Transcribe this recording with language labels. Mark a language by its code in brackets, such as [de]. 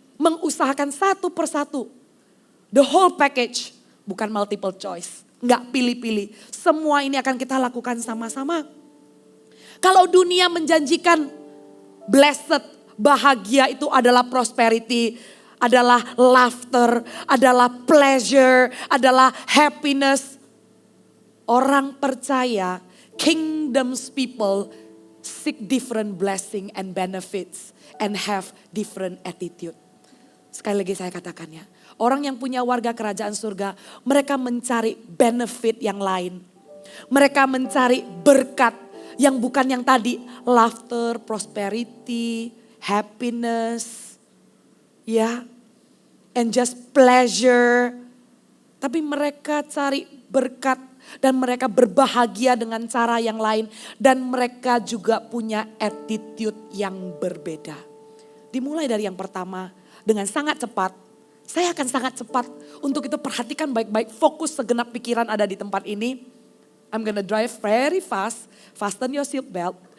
[id] Mengusahakan satu persatu. [en] The whole package, [id] bukan multiple choice. Enggak pilih-pilih. Semua ini akan kita lakukan sama-sama. Kalau dunia menjanjikan blessed, bahagia itu adalah prosperity, adalah laughter, adalah pleasure, adalah happiness. Orang percaya, [en] kingdom's people seek different blessing and benefits and have different attitude. [id] Sekali lagi saya katakan ya, orang yang punya warga kerajaan surga, mereka mencari benefit yang lain. Mereka mencari berkat yang bukan yang tadi, laughter, prosperity, happiness, ya, [en] and just pleasure. [id] Tapi mereka cari berkat dan mereka berbahagia dengan cara yang lain. Dan mereka juga punya attitude yang berbeda. Dimulai dari yang pertama, dengan sangat cepat, saya akan sangat cepat. Untuk itu perhatikan baik-baik, fokus segenap pikiran ada di tempat ini. [en] I'm gonna drive very fast, fasten your seat belt.